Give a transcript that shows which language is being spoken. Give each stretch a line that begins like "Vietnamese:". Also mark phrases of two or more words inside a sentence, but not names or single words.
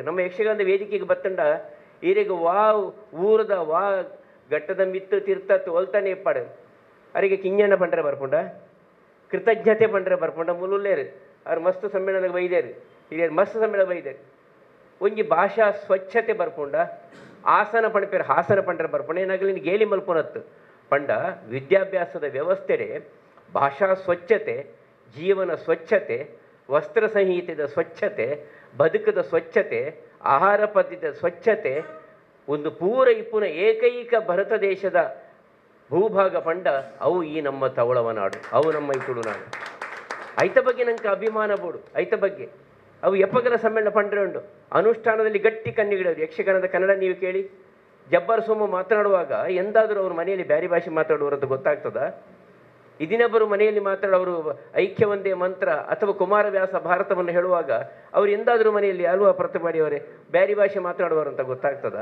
Tulu: ನಮ್ಮ ಯಕ್ಷಗಾನದ ವೇದಿಕೆಗೆ ಬತ್ತಂಡ ಈರಿಗೆ ಊರದ ಘಟ್ಟದ ಮಿತ್ತು ತೀರ್ಥತ್ತು ಒಲ್ತಾನೆ ಇಪ್ಪಾಡು ಅವರಿಗೆ ಕಿಂಜಣ್ಣ ಪಂಡ್ರೆ ಬರ್ಪುಂಡ, ಕೃತಜ್ಞತೆ ಪಂಡ್ರೆ ಬರ್ಪುಂಡ. ಮುಲುಲ್ಲೇರು ಅವ್ರು ಮಸ್ತ್ ಸಮ್ಮೇಳನಕ್ಕೆ ಬೈದೇರು, ಹಿರಿಯರು ಮಸ್ತ್ ಸಮ್ಮೇಳನ ಬೈದೇರು. ಒಂಜಿ ಭಾಷಾ ಸ್ವಚ್ಛತೆ ಬರ್ಪುಂಡ, ಆಸನ ಪಣಪೇರು ಹಾಸನ ಪಂಡ್ರೆ ಬರ್ಪುಂಡ. ಏನಾಗಲಿ ಗೇಲಿ ಮಲ್ಪುನತ್ತು ಪಂಡ ವಿದ್ಯಾಭ್ಯಾಸದ ವ್ಯವಸ್ಥೆಡೆ ಭಾಷಾ ಸ್ವಚ್ಛತೆ, ಜೀವನ ಸ್ವಚ್ಛತೆ, ವಸ್ತ್ರ ಸಂಹಿತೆದ ಸ್ವಚ್ಛತೆ, ಬದುಕದ ಸ್ವಚ್ಛತೆ, ಆಹಾರ ಪದ್ಧತಿಯ ಸ್ವಚ್ಛತೆ ಒಂದು ಪೂರ ಇಪ್ಪುನ ಏಕೈಕ ಭಾರತ ದೇಶದ ಭೂಭಾಗ ಪಂಡ ಅವು ಈ ನಮ್ಮ ತವಳವ ನಾಡು, ಅವು ನಮ್ಮ ಈ ತುಳುನಾಡು. ಐತ ಬಗ್ಗೆ ನಂಗೆ ಅಭಿಮಾನ ಬೋಡು. ಐತ ಬಗ್ಗೆ ಅವು ಎಪ್ಪಗಲ ಸಮ್ಮೇಳನ ಪಂಡ್ರೆ ಉಂಡು.
Kannada: ಅನುಷ್ಠಾನದಲ್ಲಿ ಗಟ್ಟಿ ಕಣ್ಣಿಗಿಡೋರು. ಯಕ್ಷಗಾನದ ಕನ್ನಡ ನೀವು ಕೇಳಿ, ಜಬ್ಬರ್ ಸೋಮ ಮಾತನಾಡುವಾಗ ಎಂದಾದರೂ ಅವ್ರ ಮನೆಯಲ್ಲಿ ಬ್ಯಾರಿ ಭಾಷೆ ಮಾತಾಡುವರು ಅಂತ ಗೊತ್ತಾಗ್ತದ? ಇದಿನೊಬ್ಬರು ಮನೆಯಲ್ಲಿ ಮಾತಾಡೋರು ಐಕ್ಯ ಒಂದೇ ಮಂತ್ರ ಅಥವಾ ಕುಮಾರವ್ಯಾಸ ಭಾರತವನ್ನು ಹೇಳುವಾಗ ಅವ್ರು ಎಂದಾದರೂ ಮನೆಯಲ್ಲಿ ಅಲ್ವಾ ಪ್ರತಿಭಾಡಿಯವರೇ ಬ್ಯಾರಿ ಭಾಷೆ ಮಾತಾಡುವರು ಅಂತ ಗೊತ್ತಾಗ್ತದ?